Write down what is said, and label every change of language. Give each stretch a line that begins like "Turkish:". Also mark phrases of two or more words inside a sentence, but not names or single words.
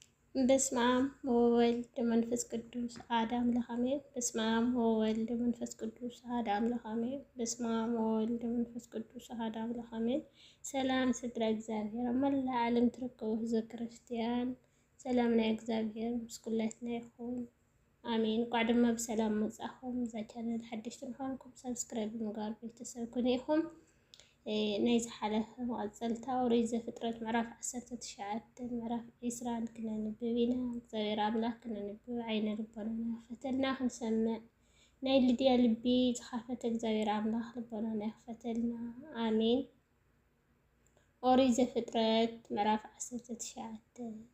Geez: በስመ አብ ወወልድ ወመንፈስ ቅዱስ አሐዱ አምላክ አሜን። በስመ አብ ወወልድ ወመንፈስ ቅዱስ አሐዱ አምላክ አሜን። በስመ አብ ወወልድ ወመንፈስ ቅዱስ አሐዱ አምላክ አሜን።
Tigrinya: ሰላም ስድራ እግዚአብሔር ኣብ መላእ ዓለም ትርከቡ ህዝበ ክርስቲያን ሰላም ናይ እግዚአብሔር ምስ ኩላትና ይኹን አሜን። ቋዕ ድማ ብሰላም መጻኹም እዛ ቻናል ሓደሽቲ ምዃንኩም ሰብስክራይብ ምግባር ቤተሰብ ኩኑ ኢኹም። ናይ ዝሓለፈ መቐፀልታ ኦሪት ዘፍጥረት ምዕራፍ 19 ምዕራፍ 20 ክነንብብ ኢና። እግዚአብሔር ኣምላክ ክነንብብ ዓይነ ልቦናና ክፈተልና ክንሰምዕ ናይ ልድያ ልቢ ዝኸፈተ እግዚአብሔር ኣምላክ ልቦናና ይክፈተልና አሜን። ኦሪት ዘፍጥረት ምዕራፍ 19